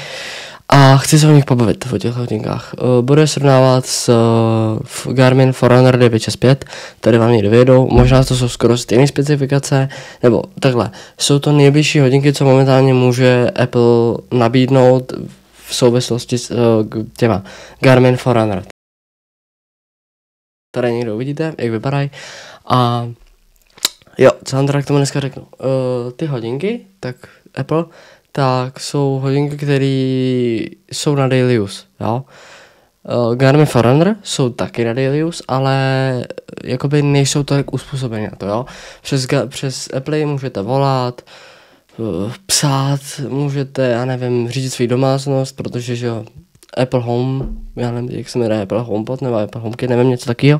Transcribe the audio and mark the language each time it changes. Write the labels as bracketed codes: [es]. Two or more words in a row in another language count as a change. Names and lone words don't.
[cs] A chci se o nich pobavit, o těchto hodinkách. Budu je srovnávat s Garmin Forerunner 965, tady vám někde vyjedou, možná to jsou skoro stejné specifikace, nebo takhle, jsou to nejbližší hodinky, co momentálně může Apple nabídnout v souvislosti s těma Garmin Forerunner. Tady někdo uvidíte, jak vypadají. A jo, co vám teda k tomu dneska řeknu. Ty hodinky, tak Apple, tak jsou hodinky, které jsou na [en] daily use, [cs] jo. Garmin Forerunner jsou taky na [en] daily use, [cs] ale jakoby nejsou tak uspůsobené na to, jo. Přes Apple můžete volat, psát, můžete, já nevím, řídit svou domácnost, protože že jo, Apple Home, já nevím, jak se jmenuje, Apple HomePod nebo Apple HomeKit, nevím, něco takového.